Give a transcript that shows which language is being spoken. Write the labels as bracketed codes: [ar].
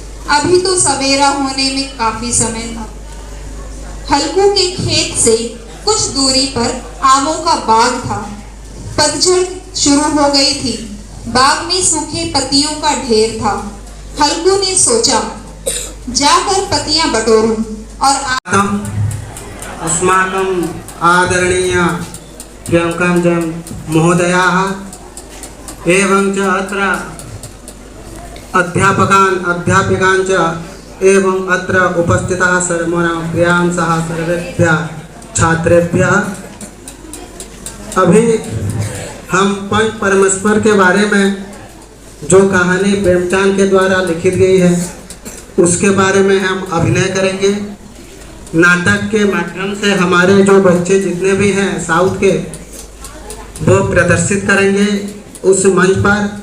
[hi] अभी तो सवेरा होने में काफी समय था। हल्कू के खेत से कुछ दूरी पर आमों का बाग था। पतझड़ शुरू हो गई थी। बाग में सूखे पत्तियों का ढेर था। हल्कू ने सोचा, जाकर पत्तियां बटोरूं और [sa] अस्माकं आदरणीय प्रियंकं जन महोदयाः एवं च अत्र अध्यापकान् अध्यापिकान् च एवं अत्र उपस्थिताः सर्वेषां प्रियांसः सर्वेभ्यः छात्रेभ्यः। [hi] अभी हम पंच परमेश्वर के बारे में जो कहानी प्रेमचंद के द्वारा लिखित गई है उसके बारे में हम अभिनय करेंगे। नाटक के माध्यम से हमारे जो बच्चे जितने भी हैं साउथ के, वो प्रदर्शित करेंगे उस मंच पर।